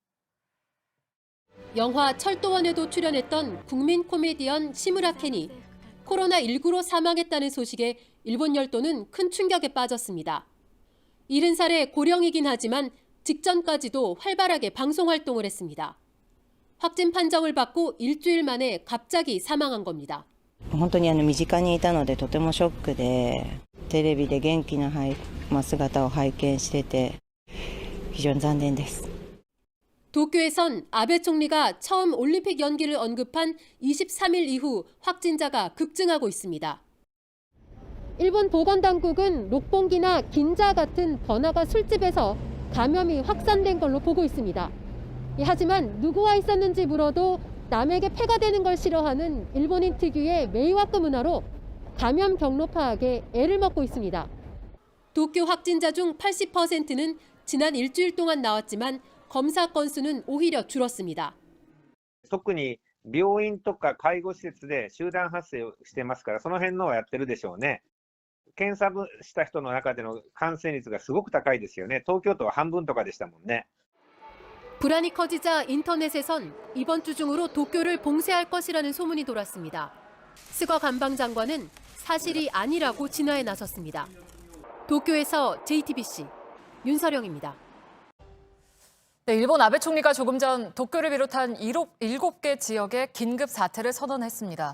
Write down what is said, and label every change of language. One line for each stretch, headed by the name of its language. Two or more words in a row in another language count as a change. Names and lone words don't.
Korean: 영화 철도원에도 출연했던 국민 코미디언 시무라 켄이 코로나19로 사망했다는 소식에 일본 열도는 큰 충격에 빠졌습니다. 70살의 고령이긴 하지만 직전까지도 활발하게 방송 활동을 했습니다. 확진 판정을 받고 일주일 만에 갑자기 사망한 겁니다.
Japanese: 本当に身近にいたのでとてもショックで、テレビで元気な姿を拝見してて非常に残念です。
Korean: 도쿄에선 아베 총리가 처음 올림픽 연기를 언급한 23일 이후 확진자가 급증하고 있습니다. 일본 보건당국은 록봉기나 긴자 같은 번화가 술집에서 감염이 확산된 걸로 보고 있습니다. 하지만 누구와 있었는지 물어도 남에게 폐가 되는 걸 싫어하는 일본인 특유의 메이와크 문화로 감염 경로 파악에 애를 먹고 있습니다. 도쿄 확진자 중 80%는 지난 일주일 동안 나왔지만 검사 건수는 오히려 줄었습니다.
Japanese: 特に病院とか介護施設で集団発生をしてますから、その辺のはやってるでしょうね。検査した人の中での感染率がすごく高いですよね。東京都は半分とかでしたもんね。
Korean: 불안이 커지자 인터넷에선 이번 주 중으로 도쿄를 봉쇄할 것이라는 소문이 돌았습니다. 스거 관방장관은 사실이 아니라고 진화에 나섰습니다. 도쿄에서 JTBC 윤서령입니다. 네, 일본 아베 총리가 조금 전 도쿄를 비롯한 7개 지역에 긴급 사태를 선언했습니다.